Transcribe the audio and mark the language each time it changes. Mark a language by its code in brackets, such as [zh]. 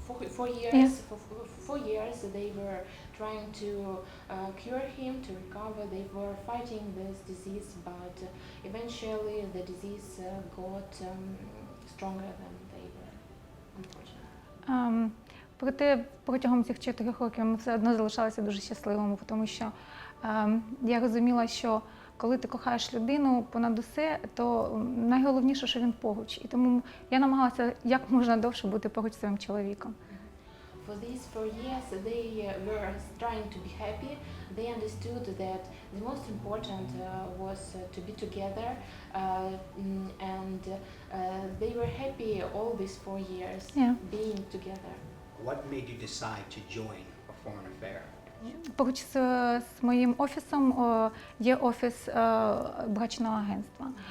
[en] For years they were trying to cure him, to recover. They were fighting this disease, but eventually the disease got stronger than they were, unfortunately. [uk] Проте протягом цих 4 років ми все одно залишалися дуже щасливими, тому що я розуміла, що коли ти кохаєш людину понад усе, то найголовніше, що він поруч. І тому я намагалася як можна довше бути поруч зі своїм чоловіком. [en] for these 4 years they were trying to be happy. They understood that the most important was to be together, and they were happy all these 4 years Yeah. being together. What made you decide to join a foreign affair? [uk] Поруч з моїм офісом є офіс брачного агентства.